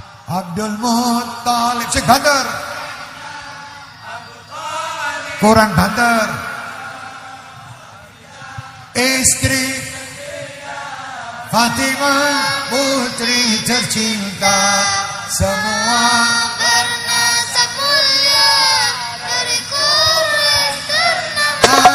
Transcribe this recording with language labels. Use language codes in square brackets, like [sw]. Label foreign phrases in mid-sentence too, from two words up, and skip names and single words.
[jv] Abdul Muttalib sing banter. Kurang banter. [id] Istri Fatimah putri tercinta semua bernasab mulia dari Quraisy ternama.